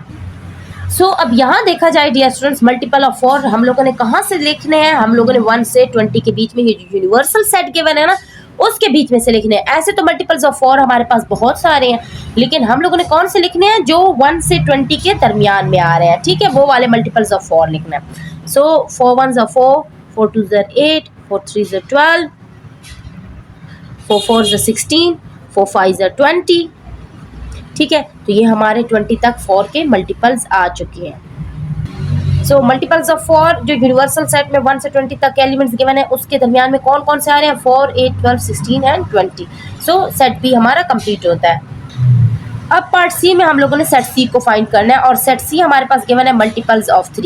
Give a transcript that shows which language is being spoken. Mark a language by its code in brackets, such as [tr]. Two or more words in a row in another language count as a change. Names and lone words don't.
[ur] سو اب یہاں دیکھا جائے [en] dear students, multiple of 4 [ur] ہم لوگوں نے کہاں سے لکھنے ہیں? ہم لوگوں نے 1 سے 20 کے بیچ میں یہ جو [en] universal set given [ur] ہے نا، اس کے بیچ میں سے لکھنے ہیں. ایسے تو [en] multiples of 4 [ur] ہمارے پاس بہت سارے ہیں، لیکن ہم لوگوں نے کون سے لکھنے ہیں? جو 1 سے 20 کے درمیان میں آ رہے ہیں۔ ٹھیک ہے، وہ والے [en] multiples of 4 [ur] لکھنا ہے. [en] सो 4 1s are 4, 4 2s are 8, 4 3s are 12, 4 4s are 16, 4 5s are 20। [ur] ٹھیک ہے، تو یہ ہمارے 20 تک 4 کے ملٹیپلز آ چکے ہیں. [en] so multiples of 4 [ur] जो [en] universal set [ur] میں 1 سے 20 تک کے [en] elements given [ur] ہے اس کے درمیان میں کون کون سے آ رہے ہیں? 4 8 12 16 एंड 20। [en] so set B [ur] ہمارا کمپلیٹ ہوتا ہے۔ اب [en] part C [ur] میں ہم لوگوں نے [en] set C [ur] کو فائنڈ کرنا ہے اور [en] set C [ur] ہمارے پاس گیون ہے [en] multiples of 3.